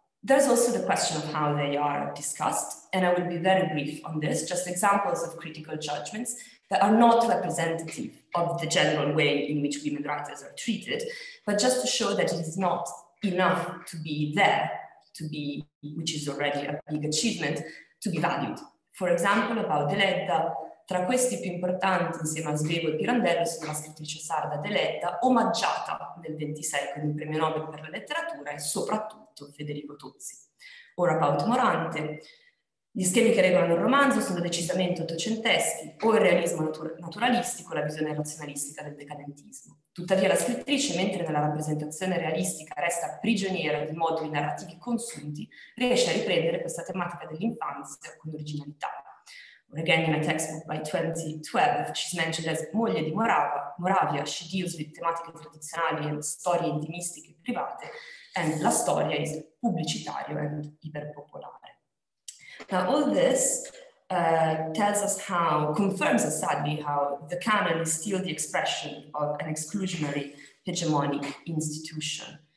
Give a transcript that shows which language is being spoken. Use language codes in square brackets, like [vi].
[en] There's also the question of how they are discussed, and I will be very brief on this, just examples of critical judgments that are not representative of the general way in which women writers are treated, but just to show that it is not enough to be there, which is already a big achievement, to be valued. For example, about Deledda, [it] tra questi più importanti insieme a Svevo e Pirandello sono la scrittrice sarda Deledda, omaggiata nel 26 con il premio Nobel per la letteratura, e soprattutto Federico Tozzi. [en] Or about Morante, [it] gli schemi che regolano il romanzo sono decisamente ottocenteschi, o il realismo naturalistico, la visione razionalistica del decadentismo. Tuttavia la scrittrice, mentre nella rappresentazione realistica resta prigioniera di moduli narrativi consunti, riesce a riprendere questa tematica dell'infanzia con originalità. [en] Or again, in a textbook by 2012, she's mentioned as [it] moglie di Moravia. [en] She deals with [it] tematiche tradizionali [en] and [it] storie intimistiche private, [en] and [it] la storia [en] is [it] pubblicitario [en] and [it] iperpopolare. [en] Now, all this tells us confirms us sadly, how the canon is still the expression of an exclusionary hegemonic institution.